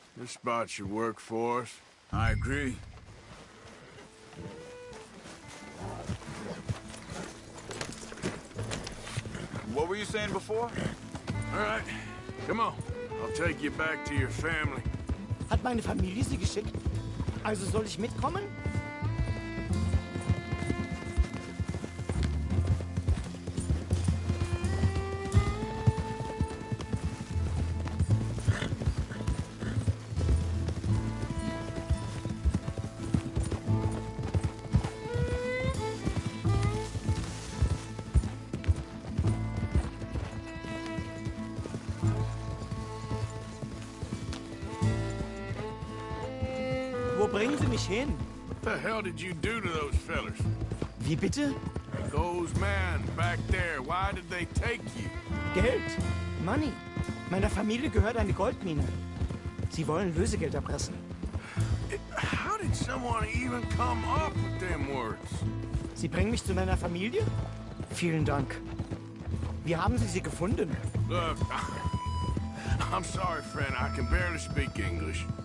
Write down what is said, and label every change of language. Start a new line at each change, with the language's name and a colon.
English: This spot should work for us. I agree. What were you saying before? All right, come on. I'll take you back to your family.
German: Hat meine Familie sie geschickt? Also soll ich mitkommen? Wo bringen Sie mich hin?
English: What the hell did you do to those fellers?
German: Wie bitte?
English: Those men back there, why did they take you?
German: Geld.
English: Money.
German: Meiner Familie gehört eine Goldmine. Sie wollen Lösegeld erpressen.
English: How did someone even come up with them words?
German: Sie bringen mich zu meiner Familie? Vielen Dank. Wie haben Sie sie gefunden?
English: Look, I'm sorry, friend. I can barely speak English.